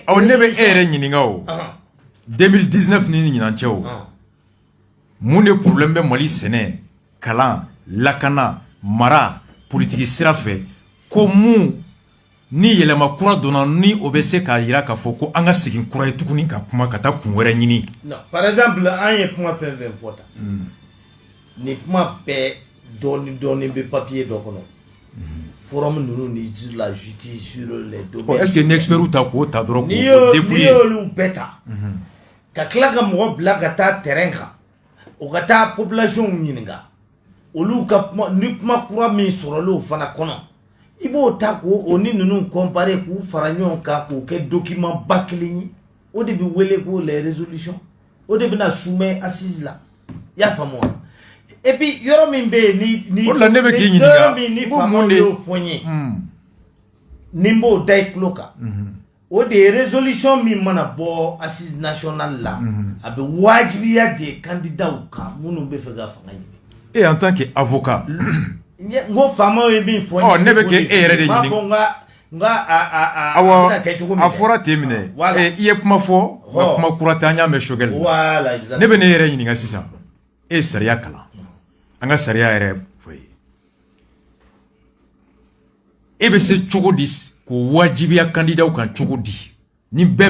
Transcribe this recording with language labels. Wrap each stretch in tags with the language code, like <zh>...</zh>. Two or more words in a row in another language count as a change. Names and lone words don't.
<bm>aw ne bɛ e yɛrɛ ɲininka o 2019 ni ɲinan cɛ o mun de problème bɛ Mali sɛnɛ kalan lakana mara politiki sira fɛ ko mun ni yɛlɛma kura donna ni o bɛ se k'a jira k'a fɔ ko an ka segin kura ye tuguni ka kuma ka taa kun wɛrɛ ɲini.</bm> <fr>non par exemple</fr> <bm>an ye kuma fɛn fɛn fɔ tan. ni kuma bɛɛ dɔɔni bɛ papier dɔ kɔnɔ forum ninnu ni</bm> <fr>sur la justice sur les domaines. est-ce que</fr> <bm>ni experts ta k'o ta dɔrɔn n'i y'olu bɛɛ ta ka tila ka mɔgɔ bila ka taa terrain kan o ka taa population ɲininka olu ka kuma ni kuma kura min sɔrɔlen fana kɔnɔ i b'o ta k'o ni ninnu comparer k'u fara ɲɔgɔn kan k'o kɛ document ba kelen ye o de bɛ wele ko</bm> <fr>les résolutions</fr> <bm>o de bɛna soumettre assise la i y'a faamu wa.</bm> <fr>et puis</fr> <bm>yɔrɔ min bɛ yen ni o la ne bɛ k'i ɲininka yɔrɔ min ni faamaw y'o fɔ n ye ni n b'o da i tulo kan o de ye résolution min mana bɔ</bm> <fr>assise nationale</fr> <bm>la a bɛ wajibiya de candidat kan minnu bɛ fɛ ka fanga ɲini.</bm> <fr>et en tant que avocat.</fr> <bm>n ko faamaw ye min fɔ n ye. ne bɛ k'e yɛrɛ de ɲininka. n b'a fɔ n ka a bɛna kɛ cogo min. a fɔra ten minɛ i ye kuma fɔ nka kuma kura tɛ an y'a mɛn Choguel la.</bm> <fr>voilà exactement.</fr> <bm>ne bɛ ne yɛrɛ ɲininka sisan e ye sariya kalan. an ka sariya yɛrɛ fɔ ye e bɛ se cogo di k'o wajibiya candidat kan cogo di ni bɛɛ</bm>